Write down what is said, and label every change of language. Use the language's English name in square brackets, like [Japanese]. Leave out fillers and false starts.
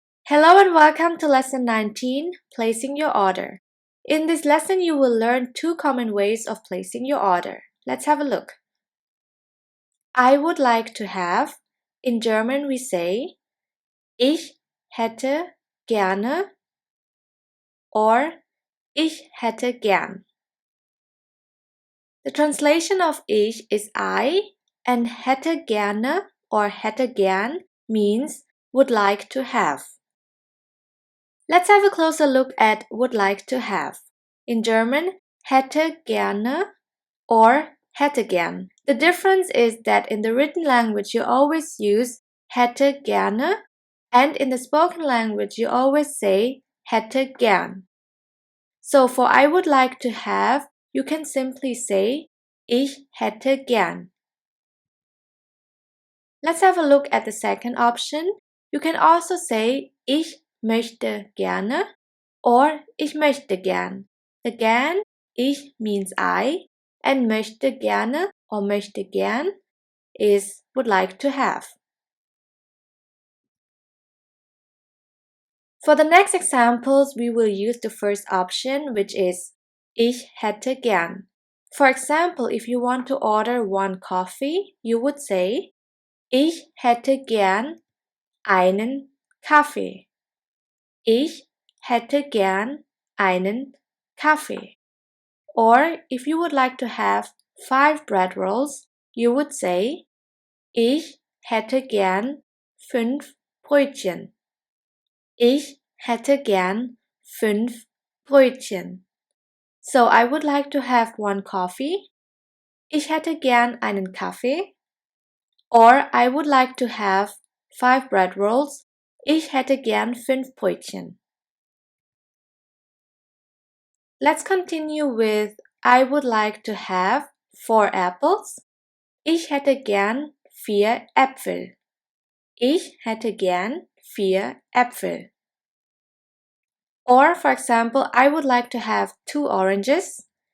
[English] Hello and welcome to Lesson 19, Placing Your Order. In this lesson, you will learn two common ways of placing your order. Let's have a look. I would like to have. In German we say [German] Ich hätte gerne [English] or [German] Ich hätte gern. [English] The translation of Ich is I and [German] hätte gerne or hätte gern [English] means would like to have. Let's have a closer look at would like to have. In German, [German] hätte gerne or hätte gern. [English] The difference is that in the written language you always use [German] hätte gerne [English] and in the spoken language you always say [German] hätte gern. [English] So for I would like to have, you can simply say [German] ich hätte gern. [English] Let's have a look at the second option. You can also say [German] ich möchte gerne [English] or [German] ich möchte gern. [English] The gern, ich means I, and [German] möchte gerne or möchte gern [English] is would like to have. For the next examples, we will use the first option, which is [German] ich hätte gern. [English] For example, if you want to order one coffee, you would say [German] ich hätte gern einen Kaffee. Ich hätte gern einen Kaffee. [English] Or if you would like to have 5 bread rolls, you would say [German] ich hätte gern 5 Brötchen. Ich hätte gern 5 Brötchen. [English] So I would like to have one coffee. [German] Ich hätte gern einen Kaffee. [English] Or I would like to have 5 bread rolls. [German] Ich hätte gern 5 Brötchen. [English] Let's continue with I would like to have 4 apples. [German] Ich hätte gern 4 Äpfel. Ich hätte gern 4 Äpfel. [English] Or for example, I would like to have 2 oranges.